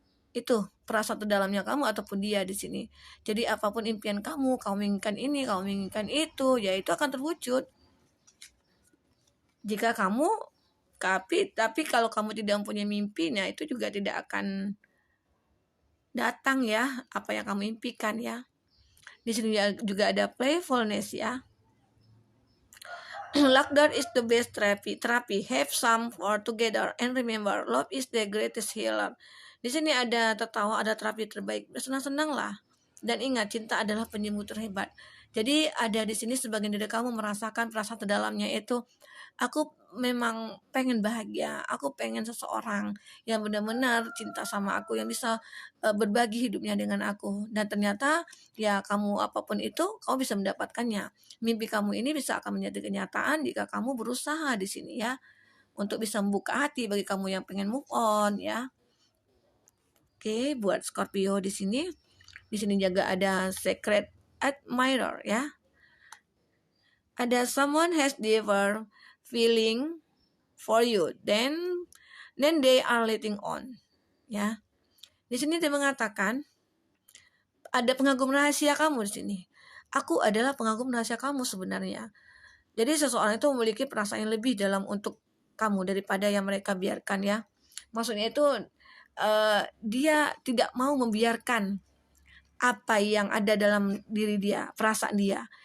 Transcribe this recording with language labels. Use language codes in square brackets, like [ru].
[id] Itu perasaan terdalamnya kamu ataupun dia di sini. Jadi apapun impian kamu menginginkan ini, kamu menginginkan itu, ya itu akan terwujud. Jika kamu tapi kalau kamu tidak mempunyai mimpi, nah itu juga tidak akan datang ya apa yang kamu impikan ya. Di sini juga ada playfulness ya. [en] Laughter is the best therapy. Have some for together and remember, love is the greatest healer. [id] Di sini ada tertawa, ada terapi terbaik. Senang-senanglah. Dan ingat, cinta adalah penyembuh terhebat. Jadi ada di sini sebagian dari kamu merasakan perasaan terdalamnya itu, aku memang pengen bahagia, aku pengen seseorang yang benar-benar cinta sama aku, yang bisa berbagi hidupnya dengan aku. Dan ternyata ya kamu apapun itu, kamu bisa mendapatkannya. Mimpi kamu ini bisa akan menjadi kenyataan jika kamu berusaha di sini ya, untuk bisa membuka hati bagi kamu yang pengen move on ya. Oke, buat Scorpio di sini juga ada secret admirer ya. Ada [en] someone has deeper feeling for you, then they are letting on [id] ya. Di sini dia mengatakan ada pengagum rahasia kamu di sini. Aku adalah pengagum rahasia kamu sebenarnya. Jadi seseorang itu memiliki perasaan yang lebih dalam untuk kamu daripada yang mereka biarkan ya. Maksudnya itu dia tidak mau membiarkan apa yang ada dalam diri dia, perasaan dia.